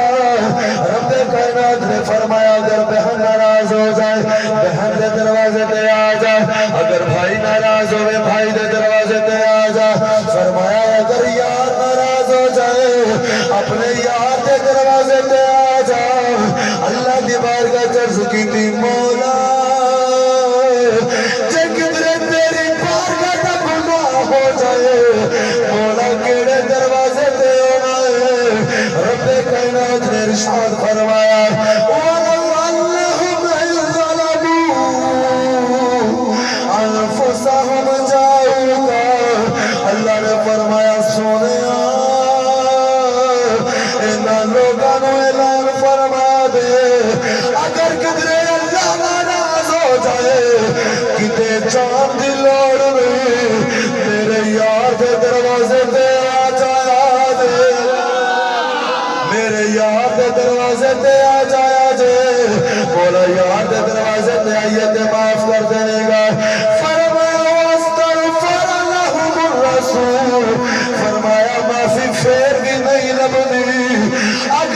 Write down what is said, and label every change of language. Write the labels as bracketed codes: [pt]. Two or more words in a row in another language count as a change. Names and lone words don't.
[pa] رب کائنات نے فرمایا اگر بہن ناراض ہو جائے بہن کے دروازے تے آ جا، اگر بھائی ناراض ہوئے بھائی کے دروازے تے آ جا۔ فرمایا اگر یار ناراض ہو جائے اپنے یار کے دروازے تے آ جا۔ اللہ دی بارگاہ عرض کی تھی مولا جے کدھرے تیری بارگاہ دا گناہ ہو جائے مولا کیڑے دروازے تے ہونا ہے؟ رب کائنات نے ارشاد فرمایا [ar] وَلَوْ أَنَّهُمْ إِذْ ظَلَمُوا أَنفُسَهُمْ جَاءُوكَ، [pa] اللہ نے فرمایا سونیا انہاں لوگاں نو اعلان فرما دے اگر کدھرے اللہ ناراض ہو جائے کتے جان دی لوڑ نہیں میرے یار دے دروازے تے آ جایا دے، میرے یار دے دروازے تے آ جایا جے، بولا یار دے دروازے تے آئیے تے معاف کر دینے گا۔ [ar] فرمایا وَاسْتَغْفَرَ لَهُمُ الرَّسُولُ، [pa] فرمایا معافی پھر بھی نہیں لبنی